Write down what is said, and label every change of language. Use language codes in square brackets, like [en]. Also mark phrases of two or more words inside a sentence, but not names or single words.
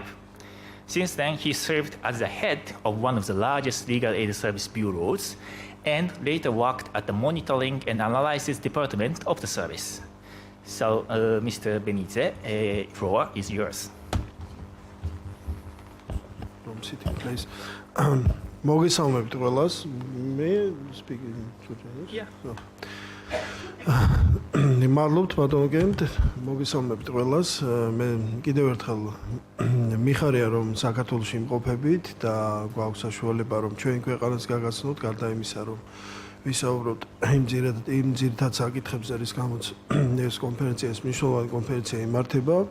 [en] Since then, he served as the head of one of the largest legal aid service bureaus and later worked at the monitoring and analysis department of the service. So, Mr. Benize, floor is yours. From sitting place. [ka] მოგესალმებით ყველას. [en] მე speaking today. Yeah. [ka] მადლობთ ბატონო, მოგესალმებით ყველას. მე კიდევ ერთხელ მიხარია რომ საქართველოში იმყოფებით და გვაქვს საშუალება რომ ჩვენ ქვეყანას გაგაცნოთ, გარდა იმისა რომ ვისაუბროთ იმ ძირითად საკითხებზე, რის გამოც ეს კონფერენცია, ეს მნიშვნელოვანი კონფერენცია იმართება.